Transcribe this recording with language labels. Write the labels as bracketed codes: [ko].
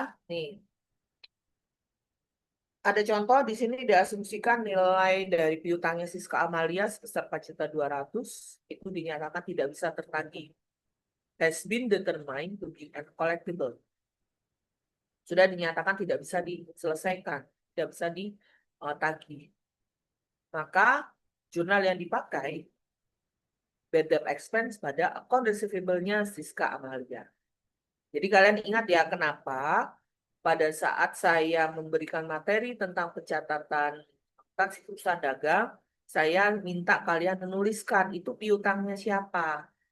[id] Nih, ada contoh di sini diasumsikan nilai dari piutangnya Siska Amalia sebesar 4.200.000 itu dinyatakan tidak bisa tertagih. [en] Has been determined to be uncollectible. [id] Sudah dinyatakan tidak bisa diselesaikan, tidak bisa ditagih. Maka jurnal yang dipakai bad debt expense pada account receivable-nya Siska Amalia. Jadi kalian ingat ya kenapa pada saat saya memberikan materi tentang pencatatan akuntansi perusahaan dagang, saya minta kalian menuliskan itu piutangnya siapa.